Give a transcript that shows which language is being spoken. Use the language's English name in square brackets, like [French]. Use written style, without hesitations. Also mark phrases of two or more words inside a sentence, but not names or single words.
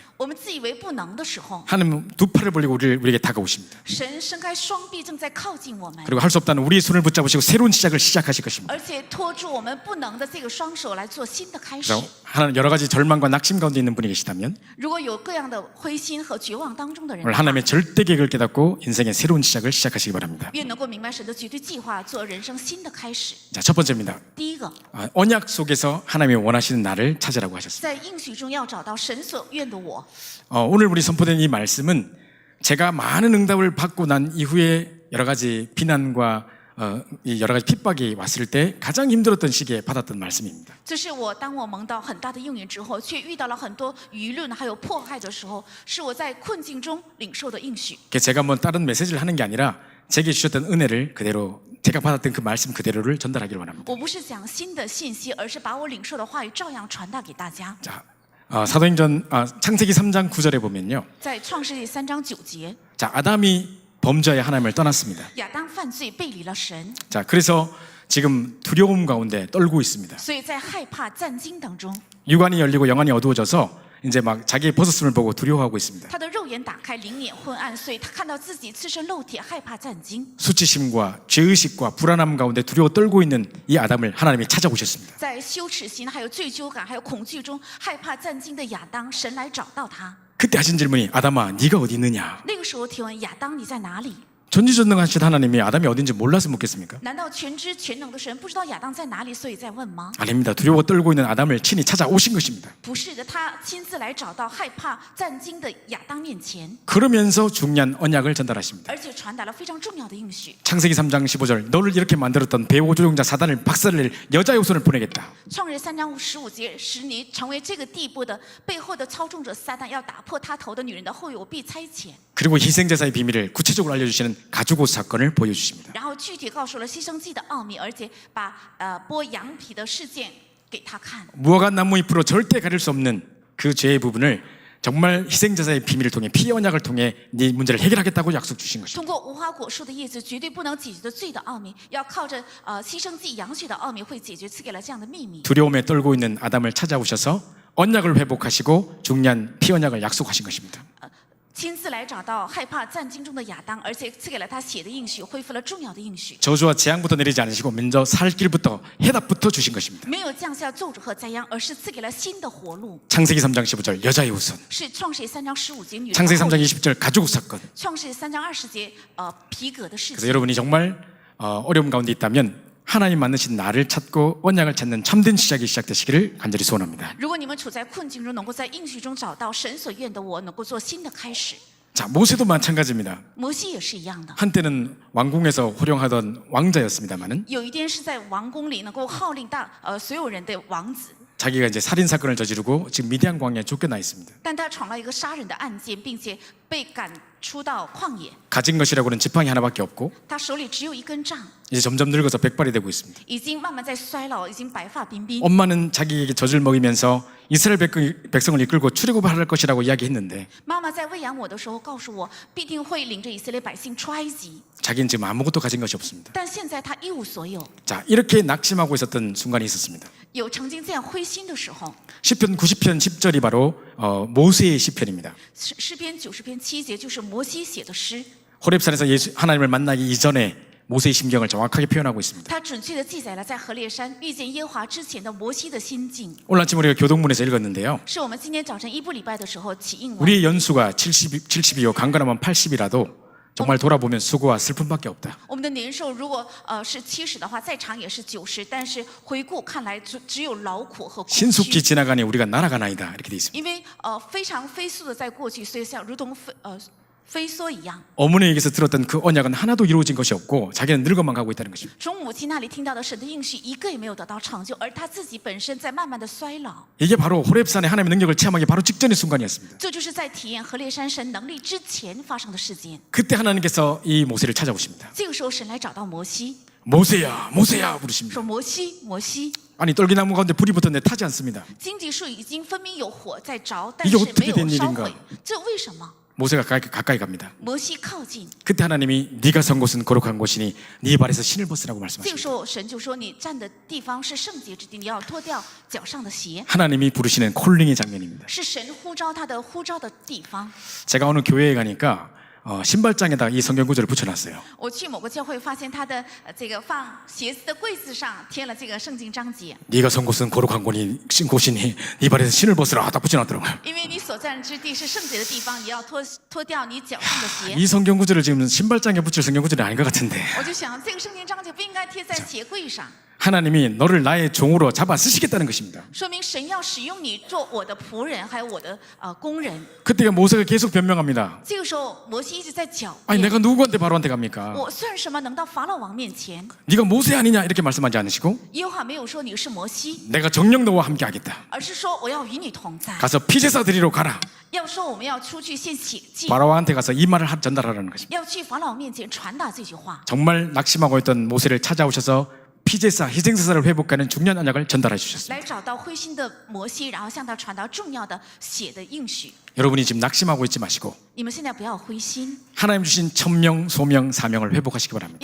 [Chinese] 我们自以为不能的时候， [Korean] 하나님은 두 팔을 벌리고 우리에게 다가오십니다. [Chinese] 神伸开双臂，正在靠近我们， [Korean] 그리고 할 수 없다는 우리의 손을 붙잡으시고 새로운 시작을 시작하실 것입니다. [Chinese] 而且拖住我们不能的这个双手来做新的开始。 [Korean] 그래서 하나님 여러 가지 절망과 낙심 가운데 있는 분이 계시다면 [Chinese] 如果有各样的灰心和绝望当中的人 [Korean] 오늘 ， 하나님의 절대 계획을 깨닫고 인생의 새로운 시작을 시작하시기 바랍니다. [Chinese] 愿能够明白神的绝对计划，做人生新的开始。 [Korean] 자, 첫 번째입니다. [Chinese] 第一个， [Korean] 언약 속에서 하나님이 원하시는 나를 찾으라고 하셨습니다. [Chinese] 在应许中要找到神所愿的我。 [Korean] 오늘 우리 선포된 이 말씀은 제가 많은 응답을 받고 난 이후에 여러 가지 비난과 이 여러 가지 핍박이 왔을 때 가장 힘들었던 시기에 받았던 말씀입니다. [Chinese] 这是我当我蒙到很大的应允之后，却遇到了很多舆论还有迫害的时候，是我在困境中领受的应许。 [Korean] 제가 뭐 다른 메시지를 하는 게 아니라 제게 주셨던 은혜를 그대로 제가 받았던 그 말씀 그대로를 전달하기를 원합니다. [Chinese] 我不是讲新的信息，而是把我领受的话语照样传达给大家。 [Korean] 자, 사도행전 창세기 3장 9절에 보면요. [Chinese] 在创世纪3章9节， [Korean] 자, 아담이 범죄하여 하나님을 떠났습니다. [Chinese] 亚当犯罪背离了神， [Korean] 자, 그래서 지금 두려움 가운데 떨고 있습니다. [Chinese] 所以在害怕战惊当中， [Korean] 육안이 열리고 영안이 어두워져서 이제 막 자기의 벗었음을 보고 두려워하고 있습니다. [Chinese] 他的肉眼打开，灵眼昏暗，所以他看到自己赤身露体，害怕战惊。 [Korean] 수치심과 죄의식과 불안함 가운데 두려워 떨고 있는 이 아담을 하나님이 찾아오셨습니다. [Chinese] 在羞耻心、还有罪疚感、还有恐惧中害怕战惊的亚当，神来找到他。 [Korean] 그때 하신 질문이 아담아 네가 어디 있느냐? [Chinese] 那个时候提问亚当，你在哪里？ [Korean] 전지전능하신 하나님이 아담이 어딘지 몰라서 묻겠습니까? [Chinese] 难道全知全能的神不知道亚当在哪里，所以在问吗？ [Korean] 아닙니다. 두려워 떨고 있는 아담을 친히 찾아오신 것입니다. [Chinese] 不是的，他亲自来找到害怕战惊的亚当面前， [Korean] 그러면서 중요한 언약을 전달하십니다. [Chinese] 而且传达了非常重要的应许。 [Korean] 창세기 3장 15절 너를 이렇게 만들었던 배후 조종자 사단을 박살낼 여자의 후손을 보내겠다. [Chinese] 创世3章15节，使你成为这个地步的背后的操纵者撒旦，要打破他头的女人的后裔，我必差遣。 [Korean] 그리고 희생제사의 비밀을 구체적으로 알려주시는 가죽옷 사건을 보여주십니다. [Chinese] 然后具体告诉了牺牲祭的奥秘，而且把剥羊皮的事件给他看。 [Korean] 무화과 나무 잎으로 절대 가릴 수 없는 그 죄의 부분을 정말 희생제사의 비밀을 통해 피의 언약을 통해 네 문제를 해결하겠다고 약속 주신 것입니다. [Chinese] 通过无花果树的叶子绝对不能解决的罪的奥秘，要靠着牺牲祭羊血的奥秘会解决，赐给了这样的秘密。 [Korean] 두려움에 떨고 있는 아담을 찾아오셔서 언약을 회복하시고 중요한 피 언약을 약속하신 것입니다. [Chinese] 亲自来找到害怕战惊中的亚当，而且赐给了他血的应许，恢复了重要的应许。 [Korean] 저주와 재앙부터 내리지 않으시고 먼저 살 길부터 해답부터 주신 것입니다. [Chinese] 没有降下咒诅和灾殃，而是赐给了新的活路。 [Korean] 창세기 3장 15절 여자의 후손, [Chinese] 是创世3章15节女人 [Korean] 창세기 [Chinese] 的后 [Korean] 3장 [Chinese] 裔， [Korean] 20절 가죽 사건. [Chinese] 创世3章20节皮革的事 [Korean] 그래서 [Chinese] 情。 [Korean] 여러분이 정말 어려움 가운데 있다면 하나님 만드신 나를 찾고 언약을 찾는 참된 시작이 시작되시기를 간절히 소원합니다. [Chinese] 如果你们处在困境中，能够在应许中找到神所愿的我，能够做新的开始。 [Korean] 자, 모세도 마찬가지입니다. [Chinese] 摩西也是一样的， [Korean] 한때는 왕궁에서 호령하던 왕자였습니다만은 [Chinese] 有一天是在王宫里能够号令所有人的王子， [Korean] 자기가 이제 살인 사건을 저지르고 지금 미디안 광야에 쫓겨나 있습니다. [Chinese] 但他闯了一个杀人的案件，并且被赶出到旷野。 [Korean] 가진 것이라고는 지팡이 하나밖에 없고 [Chinese] 他手里只有一根杖， [Korean] 이제 점점 늙어서 백발이 되고 있습니다. [Chinese] 已经慢慢在衰老，已经白发鬓鬓。 [Korean] 엄마는 자기에게 젖을 먹이면서 이스라엘 백성을 이끌고 출애굽을 할 것이라고 이야기했는데 [Chinese] 妈妈在喂养我的时候告诉我，必定会领着以色列百姓出埃及。 [Korean] 자기는 지금 아무것도 가진 것이 없습니다. [Chinese] 但现在他一无所有。 [Korean] 자, 이렇게 낙심하고 있었던 순간이 있었습니다. [Chinese] 有曾经这样灰心的时候， [Korean] 시편 90편 10절이 바로 모세의 시편입니다. [Chinese] 诗篇90篇7节就是摩西写的诗， [Korean] 호렙산에서 하나님을 만나기 이전에 모세의 심경을 정확하게 표현하고 있습니다. [Chinese] 它准确地记载了在何烈山遇见耶和华之前的摩西的心境。 [Korean] 오늘 아침 우리가 교동문에서 읽었는데요. [Chinese] 是我们今天早晨一部礼拜的时候起印文。 [Korean] 우리의 연수가 70이요 강건하면 80이라도 정말 돌아보면 수고와 슬픔밖에 없다. [Chinese] 我们的年寿如果是70的话，再长也是90，但是回顾看来只有劳苦和空 [Korean] 신속히 [Chinese] 虚。 [Korean] 지나가니 우리가 날아가나이다 이렇게 돼 있습니다. [Chinese] 因为非常飞速的在过去，所以像如同飞梭一样。 [Korean] 어머니에게서 들었던 그 언약은 하나도 이루어진 것이 없고 자기는 늙어만 가고 있다는 것입니다. [Chinese] 从母亲那里听到的神的应许，一个也没有得到成就，而他自己本身在慢慢的衰老。 [Korean] 이게 바로 호렙산의 하나님의 능력을 체험하기 바로 직전의 순간이었습니다. [Chinese] 这就是在体验何烈山神能力之前发生的事件。 [Korean] 그때 하나님께서 이 모세를 찾아오십니다. [Chinese] 这个时候，神来找到摩西， [Korean] 모세야 모세야 부르십니다. [Chinese] 说：“摩西，摩西， [Korean] 아니 떨기나무 가운데 불이 붙었는데 타지 않습니다. [Chinese] 荆棘树已经分明有火在着，但 [Korean] 이게 [Chinese] 是 [Korean] 어떻게 [Chinese] 没 [Korean] 된 [Chinese] 有烧 [Korean] 일인가 [Chinese] 毁，这为什么？” [Korean] 모세가 가까이 갑니다. [Chinese] 摩西靠近， [Korean] 그때 하나님이 네가 선 곳은 거룩한 곳이니 네 발에서 신을 벗으라고 [Chinese] 这个 [Korean] 말씀하십니다. [Chinese] 时候神就说：“你站的地方是圣洁之地，你要脱掉脚上的鞋。 [Korean] 하나님이 부르시는 콜링의 장면입니다. [Chinese] 是神呼召他的呼召的地方。 [Korean] 제가 어느 교회에 가니까 신발장에다 이 성경 구절을 붙여놨어요. [Chinese] 我去某个教会，发现他的这个放鞋子的柜子上贴了这个圣经章节。 [Korean] 네가 선 곳은 거룩한 곳이니 네 발에서 신을 벗으라 딱 붙여놨더라고요. [Chinese] 因为你所站之地是圣洁的地方，你要脱掉你脚上的鞋。 [Korean] 이 성경 구절을 지금 신발장에 붙일 성경 구절이 아닌 것 같은데 [Chinese] 我就想，这个圣经章节不应该贴在鞋柜上， [Korean] 하나님이 너를 나의 종으로 잡아 쓰시겠다는 것입니다. [Chinese] 说明神要使用你做我的仆人，还有我的工人。 [Korean] 그때가 모세가 계속 변명합니다. [Chinese] 这个时候，摩西一直在狡 [Korean] 아니 [Chinese] 辩。 [Korean] 내가 누구한테 바로한테 갑니까? [Chinese] 我算什么能到法老王面前？ [Korean] 네가 모세 아니냐 이렇게 말씀하지 않으시고 [Chinese] 耶和华没有说你是摩西， [Korean] 내가 정녕 너와 함께 하겠다. [Chinese] 而是说我要与你同在。 [Korean] 가서 피제사 드리러 가라. [Chinese] 要说我们要出去献血祭， [Korean] 바로한테 가서 이 말을 전달하라는 것입니다. [Chinese] 要去法老面前传达这句话。 [Korean] 정말 낙심하고 있던 모세를 찾아오셔서 피제사 희생제사를 회복하는 중요한 언약을 전달해 주셨습니다. [Chinese] 来找到灰心的摩西，然后向他传达重要的血的应许。 [Korean] 여러분이 지금 낙심하고 있지 마시고 [Chinese] 你们现在不要灰心， [Korean] 하나님 주신 천명, 소명, 사명을 회복하시기 바랍니다.